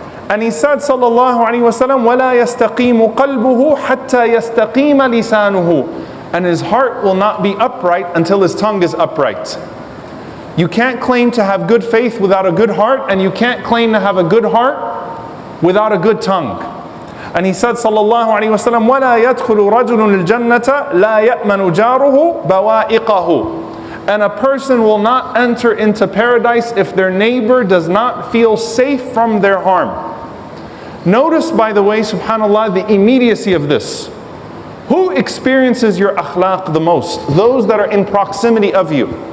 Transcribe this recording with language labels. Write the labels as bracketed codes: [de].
[en] And he said sallallahu alaihi wasallam, [ar] وَلَا يَسْتَقِيمُ قَلْبُهُ حَتَّى يَسْتَقِيمَ لِسَانُهُ, [en] and his heart will not be upright until his tongue is upright. You can't claim to have good faith without a good heart, and you can't claim to have a good heart without a good tongue. And he said, sallallahu alayhi wa sallam, [ar] وَلَا يَدْخُلُ رَجُلٌ الْجَنَّةَ لَا يَأْمَنُ جَارُهُ بَوَائِقَهُ. [en] And a person will not enter into paradise if their neighbor does not feel safe from their harm. Notice, by the way, subhanAllah, the immediacy of this. Who experiences your akhlaq the most? Those that are in proximity of you.